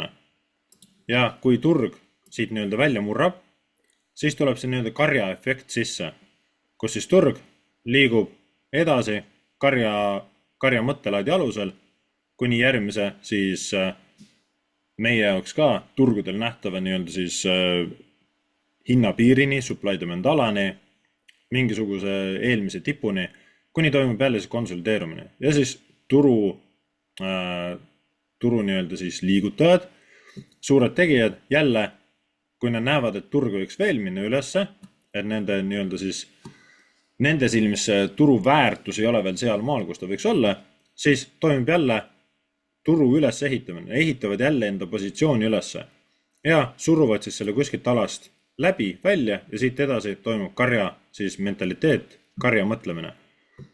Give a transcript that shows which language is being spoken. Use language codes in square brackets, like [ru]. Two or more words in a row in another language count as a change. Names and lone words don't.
[et] Ja kui turg siit nii-öelda välja murrab, siis tuleb see nii-öelda karja efekt sisse, kus siis turg liigub edasi karja mõttelaadi alusel, kuni järgmise siis meie jaoks ka turgudel nähtava nii-öelda siis hinnapiirini, [en] supply demand alani, [et] mingisuguse eelmise tipuni, kuni toimub jälle siis konsolideerumine. Ja siis turu nii-öelda siis liigutajad, suured tegijad, jälle, kui nad näevad, et turg võiks veel minna ülesse, et nende nii-öelda siis nende silmis turu väärtus ei ole veel seal maal, kus ta võiks olla, siis toimub jälle turu üles ehitamine, ehitavad jälle enda positsiooni ülesse ja suruvad siis selle kuskilt alast läbi, välja ja siit edasi toimub karja siis mentaliteet, karja mõtlemine.